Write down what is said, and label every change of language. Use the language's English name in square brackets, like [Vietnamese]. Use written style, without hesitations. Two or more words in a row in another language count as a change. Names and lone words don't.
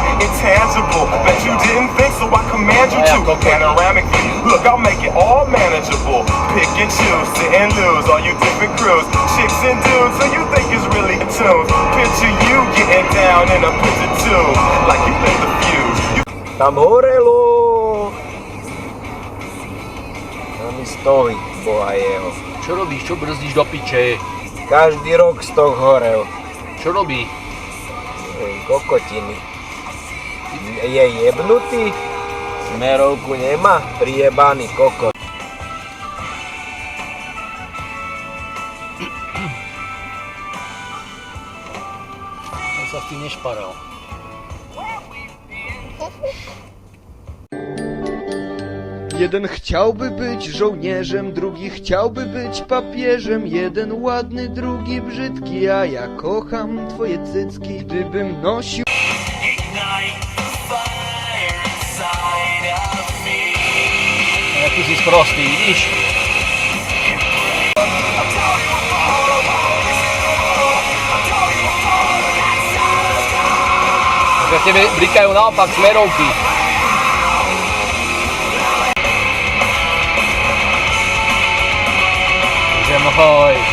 [English] Intangible, bet you didn't think so I command you to. Panoramic view, look, I'll make it all manageable. Pick and choose, sit and lose, all you different crews. Chicks and dudes, who you think is really in tune. Picture you getting down in a picture tube, like you lit the fuse. [Slovak] Tam horelo! Tam mi stojí, boha jeho. Čo robíš? Čo brzdíš do piče? Každý rok stok horel. Čo robí? Kokotiny. Je jebnutý? Smerovku nemá? Prijebaný kokot. Ja sa s tým nešparal. [Polish] Jeden chciałby być żołnierzem, drugi chciałby być papieżem. Jeden ładny, drugi brzydki, a ja kocham twoje cycki. Gdybym nosił... [Slovak] Jak tu si sprostý, vidíš? Takže tebe blikajú naopak smerovky. Ahoj.